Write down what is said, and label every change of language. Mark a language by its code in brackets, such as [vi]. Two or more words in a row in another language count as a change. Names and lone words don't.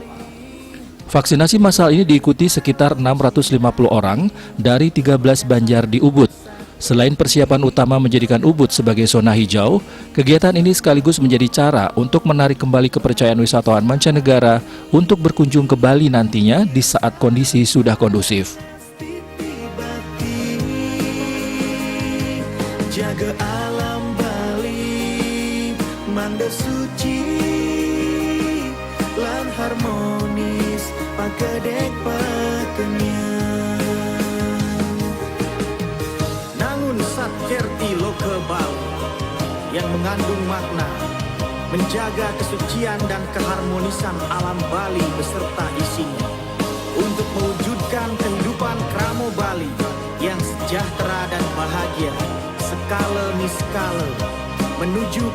[id] Vaksinasi massal ini diikuti sekitar 650 orang dari 13 banjar di Ubud. Selain persiapan utama menjadikan Ubud sebagai zona hijau, kegiatan ini sekaligus menjadi cara untuk menarik kembali kepercayaan wisatawan mancanegara untuk berkunjung ke Bali nantinya di saat kondisi sudah kondusif. [ban] Jaga alam Bali, manda suci, lan harmonis, pagedek pakenyan. Nangun sat [id] Satkerti Loka Bali yang mengandung makna menjaga kesucian dan keharmonisan alam Bali beserta isinya untuk mewujudkan kehidupan Kramo Bali yang sejahtera dan bahagia skala niskala menuju